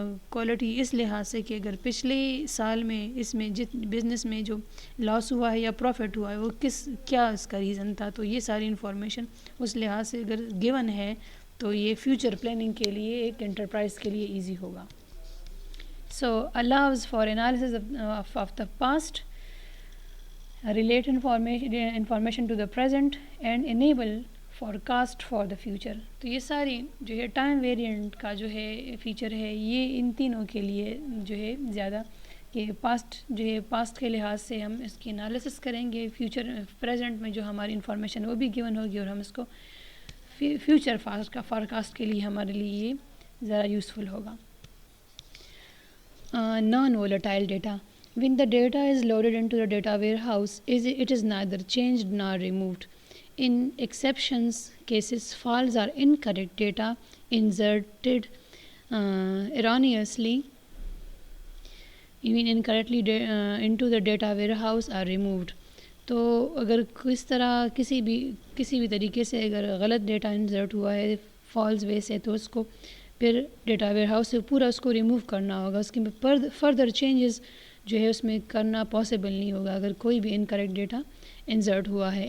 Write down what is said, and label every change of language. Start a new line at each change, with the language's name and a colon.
Urdu: Quality اس لحاظ سے کہ اگر پچھلے سال میں اس میں بزنس میں جو لاس ہوا ہے یا پروفٹ ہوا ہے وہ کیا اس کا ریزن تھا، تو یہ ساری انفارمیشن اس لحاظ سے اگر گیون ہے تو یہ فیوچر پلاننگ کے لیے ایک انٹرپرائز کے لیے ایزی ہوگا.
English: So allows for analysis of the past, relate information to the present and enable forecast for the future.
Urdu: تو یہ ساری جو ہے ٹائم ویرینٹ کا جو ہے فیچر ہے، یہ ان تینوں کے لیے جو ہے زیادہ کہ پاسٹ جو ہے پاسٹ کے لحاظ سے ہم اس کی انالیسس کریں گے، فیوچر پریزنٹ میں جو ہماری انفارمیشن وہ بھی گیون ہوگی اور ہم اس کو فیوچر فارکاسٹ کے لیے ہمارے لیے یہ ذرا یوزفل ہوگا.
English: Non-volatile data. When the data is loaded into the data warehouse, it is neither changed nor removed. In exceptions cases, false or incorrect data inserted erroneously, even incorrectly into the data warehouse are removed.
Urdu: تو اگر کس طرح کسی بھی طریقے سے اگر غلط ڈیٹا انسرٹ ہوا ہے فالس وے سے، تو اس کو پھر ڈیٹا ویئر ہاؤس سے پورا اس کو ریموو کرنا ہوگا. اس کی فردر چینجز جو ہے اس میں کرنا پاسبل نہیں ہوگا اگر کوئی بھی انکریکٹ ڈیٹا انسرٹ ہوا ہے.